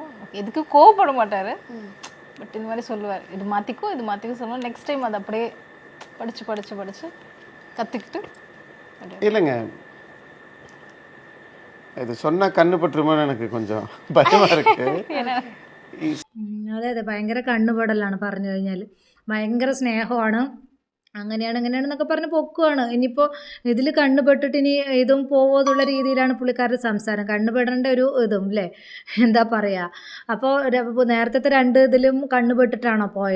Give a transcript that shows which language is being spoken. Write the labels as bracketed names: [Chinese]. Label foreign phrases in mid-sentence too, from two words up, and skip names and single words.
[Tamil] எதுக்கு கோவப்பட மாட்டார், பட் இந்த மாதிரி சொல்லுவார், இது மாற்றிக்கும் சொல்லுவோம். [English] next time [Tamil] அதை அப்படியே படித்து கற்றுக்கிட்டு. இல்லைங்க, இது சொன்னால் கண்ணு பட்டுருமோன்னு எனக்கு கொஞ்சம் பயமாக இருக்குது. [Malayalam] അതെ ഭയങ്കര കണ്ണുപെടലാണ് പറഞ്ഞു കഴിഞ്ഞാൽ. ഭയങ്കര സ്നേഹമാണ്. അങ്ങനെയാണെന്നൊക്കെ പറഞ്ഞ് പൊക്കുവാണ്. ഇനിയിപ്പോൾ ഇതിൽ കണ്ണുപെട്ടിട്ട് ഇനി ഇതും പോവോ എന്നുള്ള രീതിയിലാണ് പുള്ളിക്കാരുടെ സംസാരം. കണ്ണുപെടേണ്ട ഒരു ഇതും അല്ലേ, എന്താ പറയുക. അപ്പോൾ നേരത്തെ 2 ഇതിലും കണ്ണുപെട്ടിട്ടാണോ പോയത്?